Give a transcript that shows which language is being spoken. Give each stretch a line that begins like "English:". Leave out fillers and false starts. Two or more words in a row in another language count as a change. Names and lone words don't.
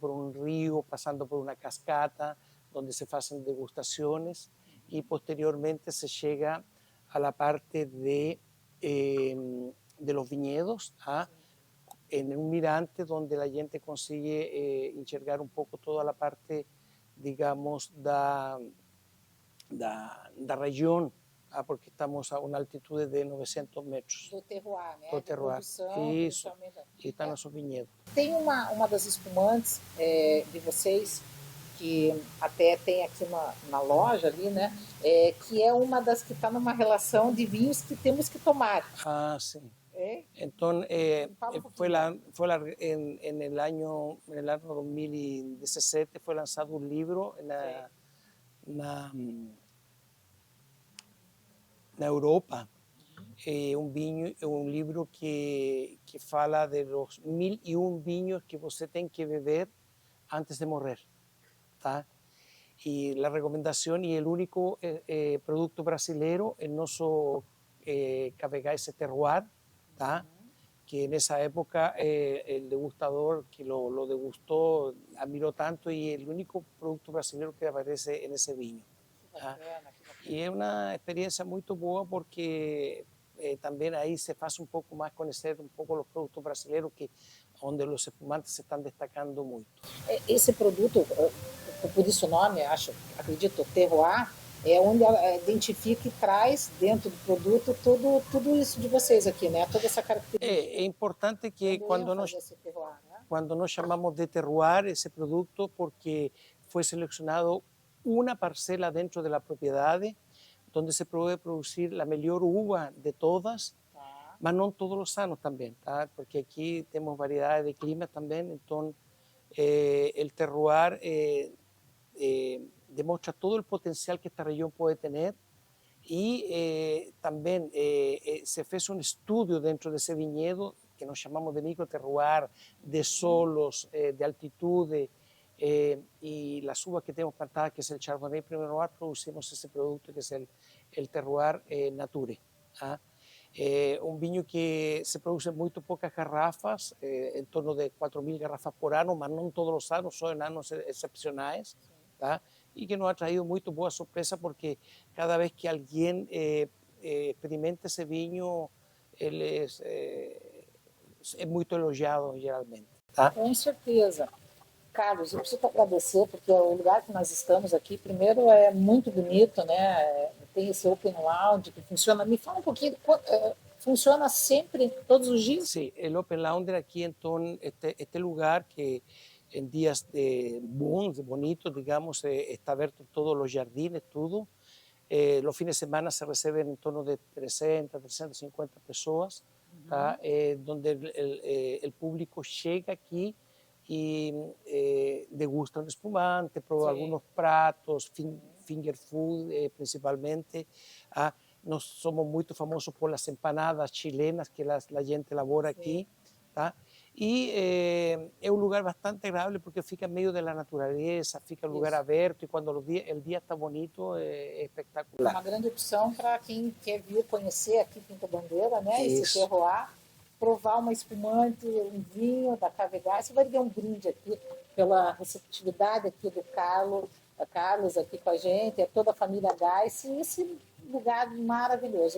Spanish: por un río, pasando por una cascata, donde se hacen degustaciones, y posteriormente se llega a la parte de los viñedos, en un mirante donde la gente consigue enxergar un poco toda la parte, digamos, da región, porque estamos a una altitud de 900 metros.
Portuguese: Do terroir, né? Do terroir. Isso, e está nosso vinhedo. Tem uma das espumantes de vocês, que até tem aqui na loja ali, né? Que é uma das que está numa relação de vinhos que temos que tomar. Ah, sim.
Spanish: Entonces, en el año 2017 fue lanzado un libro na Europa, un libro que fala de los 1001
Portuguese: vinhos que você tem que beber antes de morrer.
Spanish: ¿Tá? Y la recomendación y el único producto brasileiro es nuestro Café Gais Terroir, ¿tá? Que en esa época el degustador que lo degustó admiró tanto, y el único producto brasileiro que aparece en ese viño. Y es una experiencia muy boa porque también ahí se hace un poco más conocer un poco los productos brasileiros, donde los espumantes se están destacando mucho.
Portuguese: Esse produto, por isso o nome, acredito, terroir, é onde identifica e traz dentro do produto tudo isso de vocês aqui, né? Toda essa característica. É importante que quando nós chamamos de terroir esse produto, porque foi selecionado uma parcela dentro da propriedade onde se pode produzir a melhor uva de todas, mas não todos os anos também, tá? Porque aqui temos variedade de clima também, então o terroir
Spanish: demuestra todo el potencial que esta región puede tener y también se hizo un estudio dentro de ese viñedo que nos llamamos de microterroir, de solos, de altitude, y las uvas que tenemos plantadas, que es el Chardonnay Premier Noir, producimos ese producto que es el terroir nature. ¿Ah? Un viño que se produce en muy pocas garrafas, en torno de 4.000 garrafas por ano, mas no todos los años, son en años excepcionales, ¿tá? Y que nos ha traído muy buena sorpresa porque cada vez que alguien experimenta ese viño, él es muy elogiado geralmente. Tá?
Portuguese: Com certeza. Carlos, eu preciso te agradecer, porque o lugar que nós estamos aqui, primeiro, é muito bonito, né? Tem esse
English: open lounge
Portuguese: que funciona. Me fala um pouquinho, funciona sempre, todos os dias?
Spanish: Sí, el
English: open lounge
Spanish: aquí, entonces, este lugar que en días de bonitos, digamos, está abierto todos los jardines, todo. Los fines de semana se reciben en torno de 300, 350 personas, donde el público llega aquí y degusta un espumante, prueba algunos pratos,
English: finger food principalmente.
Portuguese: Nós somos
Spanish: muy famosos por las empanadas chilenas que la gente elabora aquí. Y es un lugar bastante agradable porque fica en medio de la naturaleza, fica un lugar abierto y cuando el día está bonito es espectacular.
Portuguese: Uma grande opção para quem quer vir conhecer aqui Quinta Bandeira, né? Esse terroir, provar uma espumante, um vinho da Cave Gás. Você vai ter um brinde aqui pela receptividade aqui do Carlos aqui com a gente, é toda a família Gás, e esse lugar maravilhoso.